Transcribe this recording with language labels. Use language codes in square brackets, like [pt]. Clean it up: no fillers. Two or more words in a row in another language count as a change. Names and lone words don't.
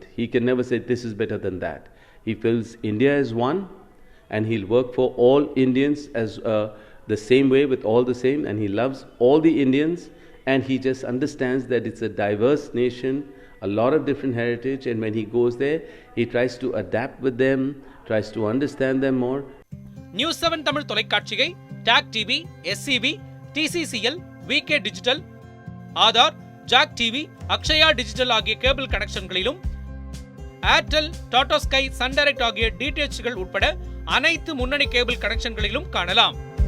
[en] He can never say this is better than that. He feels India as one, and he'll work for all Indians as the same way, with all the same, and he loves all the Indians, and he just understands that it's a diverse nation, a lot of different heritage, and when he goes there, he tries to adapt with them, tries to understand them more. [ta] News7 Tamil தொலைக்காட்சியை TAG TV, SCB, TCCL, VK Digital, Aadhar, JAG TV, Akshaya Digital ஆகிய [en] cable connections, [ta] ஏர்டெல், டாடா ஸ்கை, சன் டைரக்ட் ஆகிய DTHகள் உட்பட அனைத்து முன்னணி [en] cable connections [ta] காணலாம்.